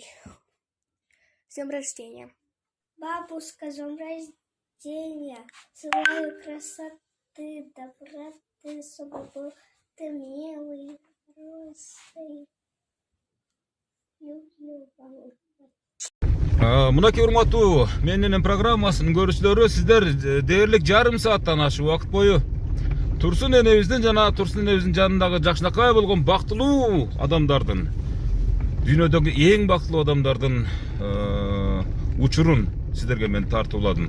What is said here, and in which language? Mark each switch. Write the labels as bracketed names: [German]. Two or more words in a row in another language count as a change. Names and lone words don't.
[Russian] С днем рождения. Бабушка, с днем рождения. Желаю красоты, доброты, чтобы был ты милый, хороший. Люблю бабушку. [Kyrgyz] Мынакей урматтуу менин программасын көрүүчүлөрү, сиздер дээрлик жарым сааттан ашык убакыт бою Турсун энебиздин жана Турсун энебиздин жанындагы Жакшынакай болгон бактылуу адамдардын, дүйнөдөгү эң бактылуу адамдардын учурун сиздерге мен тартууладым.